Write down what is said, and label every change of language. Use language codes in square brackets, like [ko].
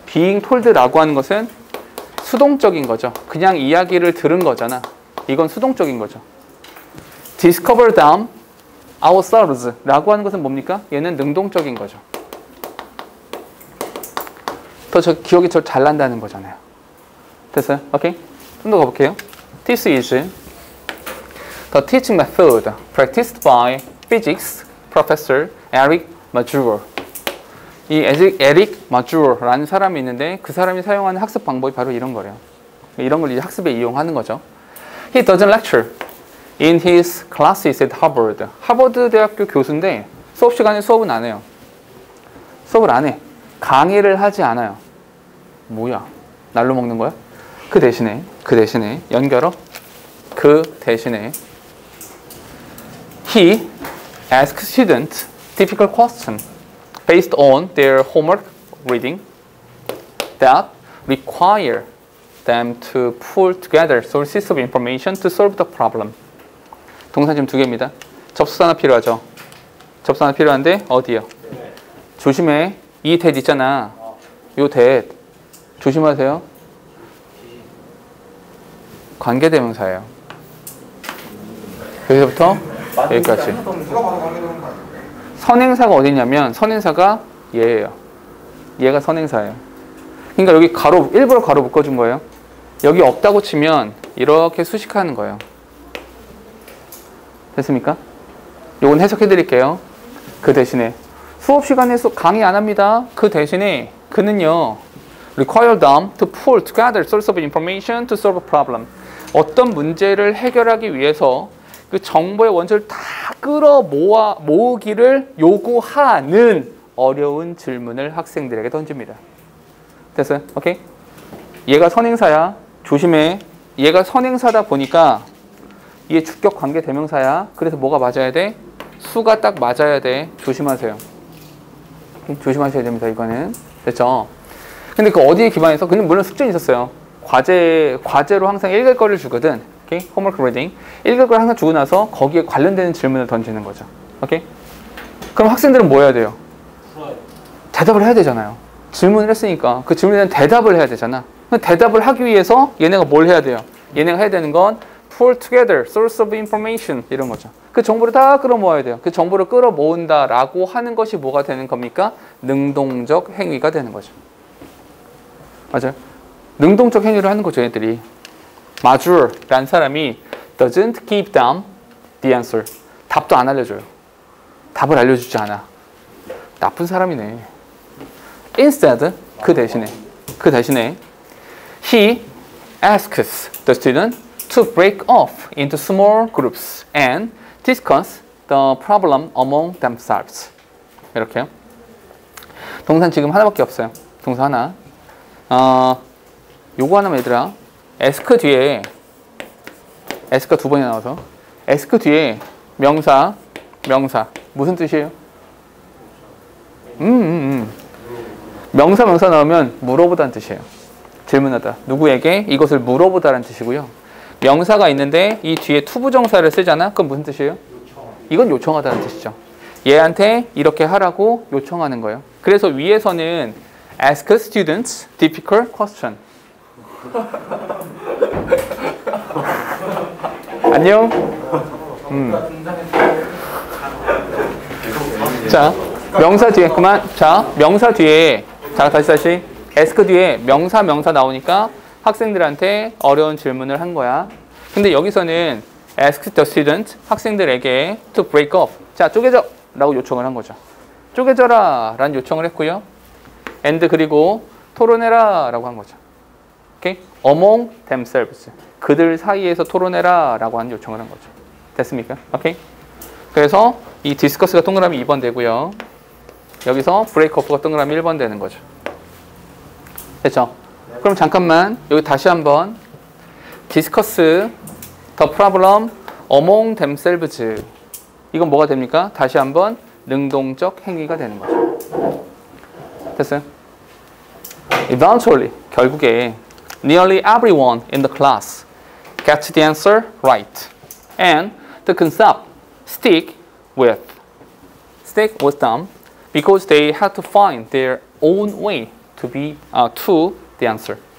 [en] being told [ko] 라고 하는 것은 수동적인 거죠. 그냥 이야기를 들은 거잖아. 이건 수동적인 거죠. [en] discover them ourselves [ko] 라고 하는 것은 뭡니까? 얘는 능동적인 거죠. 더 기억이 더 잘 난다는 거잖아요. 됐어요? 오케이? 좀 더 가볼게요. [en] This is the teaching method practiced by physics professor Eric Mazur. [ko] 이 에릭 마주어라는 사람이 있는데 그 사람이 사용하는 학습 방법이 바로 이런 거래요. 이런 걸 이제 학습에 이용하는 거죠. [en] He doesn't lecture in his classes at Harvard. [ko] 하버드 대학교 교수인데 수업 시간에 수업은 안 해요. 수업을 안 해. 강의를 하지 않아요. 뭐야? 날로 먹는 거야? 그 대신에 연결어. 그 대신에 [en] he asks students difficult questions based on their homework reading that require them to pull together sources of information to solve the problem. [ko] 동사 지금 2개입니다. 접수 하나 필요하죠. 접수 하나 필요한데 어디요? 조심해. 이 that 있잖아. 요 that 조심하세요. 관계대명사예요. 여기서부터 여기까지. 선행사가 어디냐면 선행사가 얘예요. 얘가 선행사예요. 그러니까 여기 가로 일부러 가로 묶어준 거예요. 여기 없다고 치면 이렇게 수식하는 거예요. 됐습니까? 요건 해석해 드릴게요. 그 대신에 수업 시간에 강의 안 합니다. 그 대신에 그는요 [en] require them to pull together source of information to solve a problem. [ko] 어떤 문제를 해결하기 위해서 그 정보의 원소를 다 끌어 모으기를 요구하는 어려운 질문을 학생들에게 던집니다. 됐어요? 오케이? 얘가 선행사야. 조심해. 얘가 선행사다 보니까 얘 주격 관계 대명사야. 그래서 뭐가 맞아야 돼? 수가 딱 맞아야 돼. 조심하세요. 조심하셔야 됩니다. 이거는. 됐죠? 근데 그 어디에 기반해서? 근데 물론 숙제는 있었어요. 과제로 항상 읽을 거를 주거든. [en] 오케이? homework reading. [ko] 읽을 걸 항상 주고 나서 거기에 관련되는 질문을 던지는 거죠. 오케이? 그럼 학생들은 뭐 해야 돼요? 대답을 해야 되잖아요. 질문을 했으니까 그 질문에 대한 대답을 해야 되잖아. 대답을 하기 위해서 얘네가 뭘 해야 돼요? 얘네가 해야 되는 건 [en] pull together, source of information [ko] 이런 거죠. 그 정보를 다 끌어모아야 돼요. 그 정보를 끌어모은다라고 하는 것이 뭐가 되는 겁니까? 능동적 행위가 되는 거죠. 맞아요. 능동적 행위를 하는 거죠, 얘들이. 마주라는 사람이 [en] doesn't give them the answer. [ko] 답도 안 알려줘요. 답을 알려주지 않아. 나쁜 사람이네. [en] Instead, [ko] 그 대신에 [en] he asks the student to break off into small groups and discuss the problem among themselves. [ko] 이렇게요. 동사는 지금 하나밖에 없어요. 동사 하나. 요거 하나만 얘들아. ask 뒤에 ask가 두 번이나 나와서 ask 뒤에 명사 무슨 뜻이에요? 명사 나오면 물어보다는 뜻이에요. 질문하다. 누구에게 이것을 물어보다라는 뜻이고요. 명사가 있는데 이 뒤에 투부정사를 쓰잖아. 그건 무슨 뜻이에요? 이건 요청하다는 뜻이죠. 얘한테 이렇게 하라고 요청하는 거예요. 그래서 위에서는 [en] ask students difficult question. [ko] 안녕. 자, 명사 뒤에 그만. 자, 명사 뒤에 자 다시 ask 뒤에 명사 나오니까 학생들한테 어려운 질문을 한 거야. 근데 여기서는 [en] ask the student [ko] 학생들에게 [en] to break up. [ko] 자, 쪼개져 라고 요청을 한 거죠. 쪼개져라 라는 요청을 했고요. and 그리고 토론해라 라고 한 거죠. [en] 오케이? among themselves. [ko] 그들 사이에서 토론해라 라고 하는 요청을 한 거죠. 됐습니까? 오케이? 그래서 이 discuss가 동그라미 2번 되고요. 여기서 break up가 동그라미 1번 되는 거죠. 됐죠? 그럼 잠깐만 여기 다시 한번 [en] discuss the problem among themselves. [ko] 이건 뭐가 됩니까? 다시 한번 능동적 행위가 되는 거죠. 됐어요? [en] Eventually, [ko] 결국에 [en] nearly everyone in the class gets the answer right. And the concept stick with them because they had to find their own way to the answer.